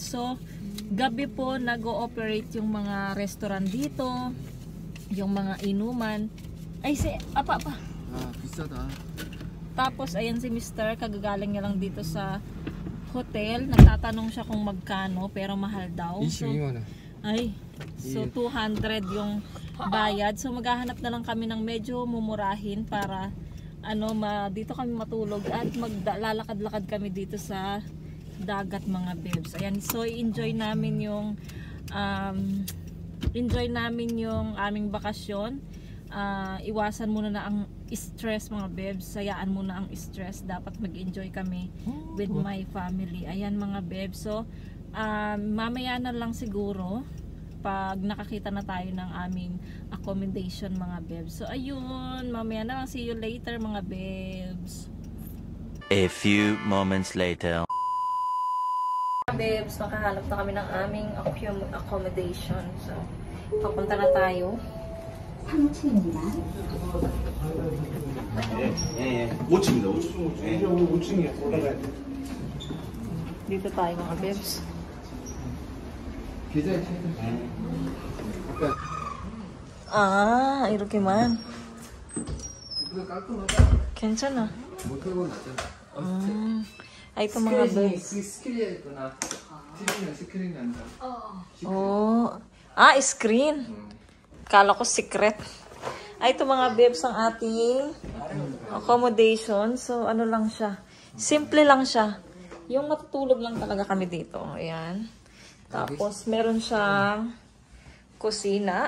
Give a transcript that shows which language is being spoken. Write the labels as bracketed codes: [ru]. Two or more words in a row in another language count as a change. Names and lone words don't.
[tl] So gabi po nag-ooperate yung mga restaurant dito, yung mga inuman. Ay si apa. [ko] 비싸다. [tl] Tapos ayan si Mr. kagagaling niya lang dito sa hotel. Nagtatanong siya kung magkano pero mahal daw. So, [ko] 22만 원. [tl] ay, so 200 yung bayad. So maghahanap na lang kami ng medyo mumurahin para ano dito kami matulog at maglalakad-lakad kami dito sa dagat mga babes. Ayan, so enjoy namin yung aming bakasyon. Iwasan muna na ang stress mga babes. Sayaan muna ang stress. Dapat mag-enjoy kami [en] with my family. [tl] Ayan mga babes. So mamaya na lang siguro pag nakakita na tayo ng aming accommodation mga babes. So ayun, mamaya na lang. [en] See you later [tl] mga babes. [en] A few moments later. [tl] Babes, makahanap na kami ng aming accommodation. So, papunta na tayo. [ko] 3층입니다. 예. 5층입니다. 5층이요. 올라가야 돼. [tl] Dito tayo mga babes. [ko] 계좌에 차이도. 이렇게 man. 이거 깔끔하다. 괜찮아. 못하고 나잖아. [tl] Ay, ito mga babes. [ko] 스크린이 있구나. TV는 스크린이 난다. [tl] Screen. Kala ko secret. Ay, ito mga babes ang ating accommodation. So, ano lang siya. Simple lang siya. Yung matutulog lang talaga kami dito. Ayan. Tapos, meron siyang kusina.